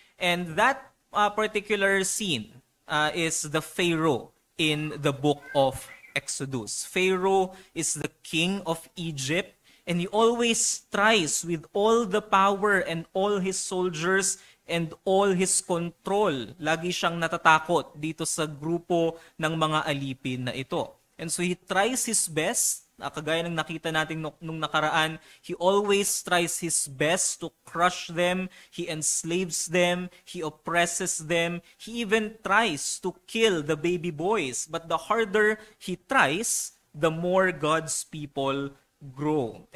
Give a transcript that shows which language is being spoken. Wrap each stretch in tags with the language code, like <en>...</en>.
<en>And that particular scene is the Pharaoh in the book of Exodus. Pharaoh is the king of Egypt, and he always tries with all the power and all his soldiers and all his control.</en> <tl>Lagi siyang natatakot dito sa grupo ng mga alipin na ito.</tl> <en>And so he tries his best.</en> <tl>Kagaya ng nakita natin nung nakaraan,</tl> <en>he always tries his best to crush them, he enslaves them, he oppresses them, he even tries to kill the baby boys. But the harder he tries, the more God's people grow.</en>